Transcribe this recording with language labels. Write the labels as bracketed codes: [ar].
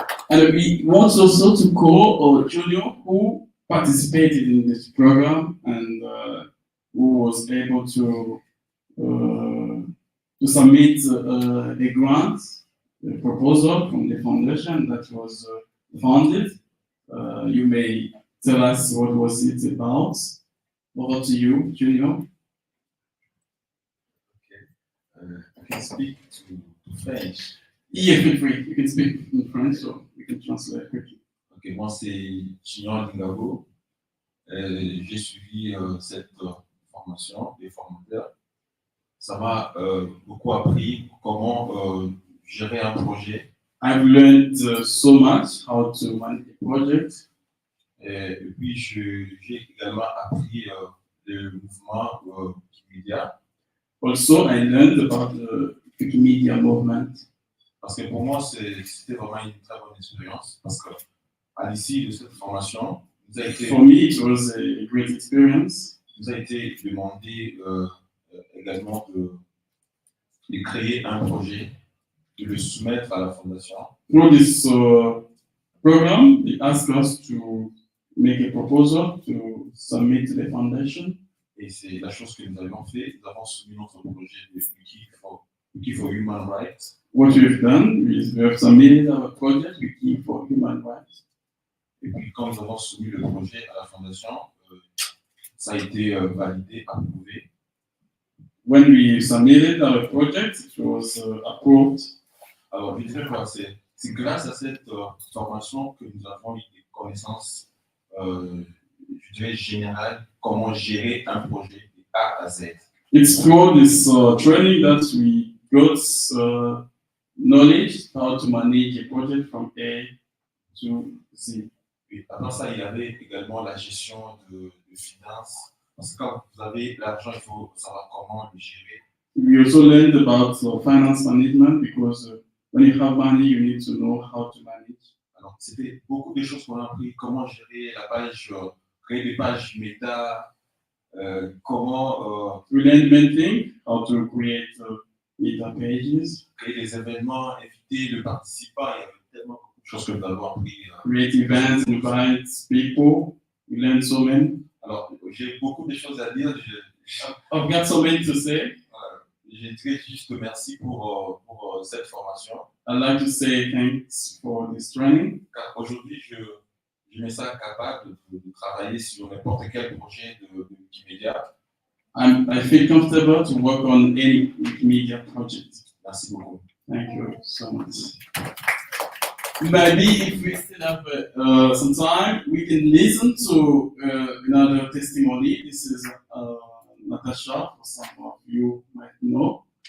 [en] And we want also to call or Junior who participated in this program and who was able to submit a grant, a proposal from the foundation that was funded. You may tell us what was it about. Over to you, Junior. I can speak to French. Yeah, feel free. You can speak in French, so we can translate quickly. [fr] Ok, moi c'est Junior Ndingabo. J'ai suivi cette formation des formateurs. Ça m'a beaucoup appris comment gérer un projet. [en] I've learned so much how to manage a project. [fr] Et puis j'ai également appris le mouvement Wikimedia. [en] Also, I learned about the Wikimedia movement. [fr] Parce que pour moi, c'était vraiment une très bonne expérience. Parce qu'à l'issue de cette formation, [en] For me, it was a great experience. [fr] Nous a été demandé également de créer un projet, de le soumettre à la fondation. [en] Through this program, they asked us to make a proposal to submit to the foundation. [fr] Et c'est la chose que nous avions fait. Nous avons soumis notre projet de Wiki for Human Rights. [en] What we've done is we have submitted our project, Wiki for Human Rights. [fr] Et puis quand nous avons soumis le projet à la fondation, ça a été validé, approuvé. [en] When we submitted our project, it was approved. [fr] Alors, je dirais que c'est grâce à cette formation que nous avons eu des connaissances, je dirais, générales, comment gérer un projet de A à Z. [en] It's through this training that we got knowledge how to manage a project from A to Z. [fr] Et avant ça, il y avait également la gestion de finances. Parce que quand vous avez l'argent, il faut savoir comment le gérer. [en] We also learned about finance management because when you have money, you need to know how to manage. [fr] Alors, c'était beaucoup de choses qu'on a appris. Comment gérer la page, créer des pages méta, comment... [en] We learned many things, how to create meta pages. [fr] Créer des événements, inviter le participant. Il y avait tellement beaucoup de choses que nous avons appris. [en] Create events, invite people. We learned so many. [fr] Alors, j'ai beaucoup de choses à dire. [en] I've got so many to say. [fr] Je dirais juste merci pour cette formation. [en] I'd like to say thanks for this training. [fr] Car aujourd'hui, je me sens capable de travailler sur n'importe quel projet de Wikimedia. [en] I feel comfortable to work on any Wikimedia project. [fr] Merci beaucoup. [en] Thank you so much. Maybe if we still have some time, we can listen to another testimony. This is Natasha, for some of you might know.